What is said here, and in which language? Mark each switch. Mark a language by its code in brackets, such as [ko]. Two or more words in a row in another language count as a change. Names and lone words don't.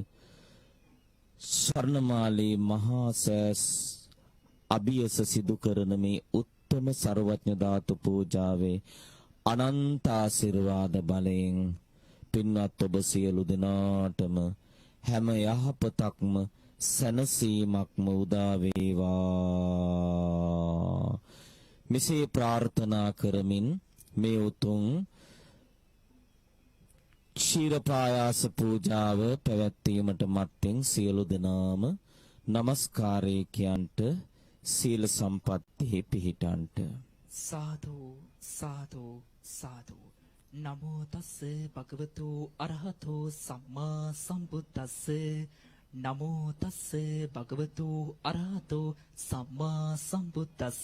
[si] ස්වර්ණමාලී මහා සෑස් අභියස සිදු කරන මේ උත්තම සර්වඥ ධාතු පූජාවේ අනන්ත ආශිර්වාද බලයෙන් පින්වත් ඔබ සියලු දෙනාටම හැම යහපතක්ම සැනසීමක්ම උදා වේවා. මෙසේ ප්‍රාර්ථනා කරමින් මේ උතුම් ක්ෂීර පායාස පූජාව පැවැත්වීමට මත්තෙන් සියලු දෙනාම নমස්කාරය කියන්ට සීල සම්පත්තිෙහි පිහිටන්ට. [pi] සාදු සාදු සාදු. නමෝ තස්ස භගවතු අරහතෝ සම්මා සම්බුද්දස්ස. නමෝ තස්ස භගවතු අරහතෝ සම්මා සම්බුද්දස්ස.